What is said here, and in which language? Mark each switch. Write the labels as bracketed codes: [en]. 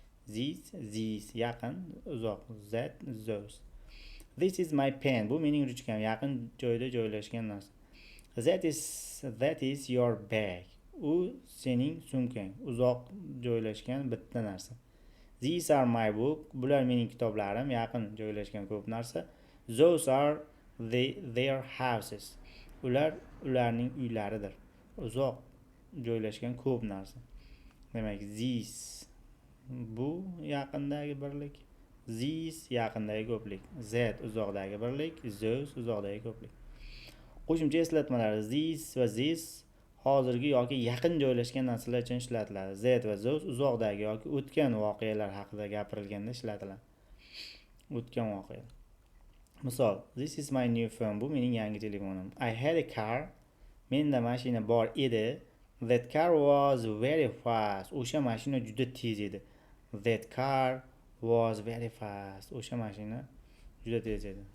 [en] These yaqin, uzoq that, those. This is my pen. [uz] Bu mening ruchkam, yaqin joyda joylashgan narsa. [en] That is your bag. [uz] U sening sumkang, uzoq joylashgan bitta narsa. [en] These are my book. [uz] Bular mening kitoblarim, yaqin joylashgan ko'p narsa. [en] Those are their houses. [uz] Ularning uylaridir. Uzoq joylashgan ko'p narsa. Demak, these bu yaqindagi birlik. These yaqindagi ko'plik. That uzoqdagi birlik. Those uzoqdagi ko'plik. Qo'shimcha eslatmalar. These va this hozirgi yoki yaqin joylashgan narsalar uchun ishlatiladi. That va those uzoqdagi yoki o'tgan voqealar haqida gapirilganda ishlatiladi. O'tgan voqealar. [en] Misol, this is my new phone. [uz] Bu mening yangi telefonim. [en] I had a car. [uz] Menda mashina bor edi. [en] That car was very fast. [uz] O'sha mashina juda tez edi. [en] That car was very fast. [uz] O'sha mashina juda tez edi.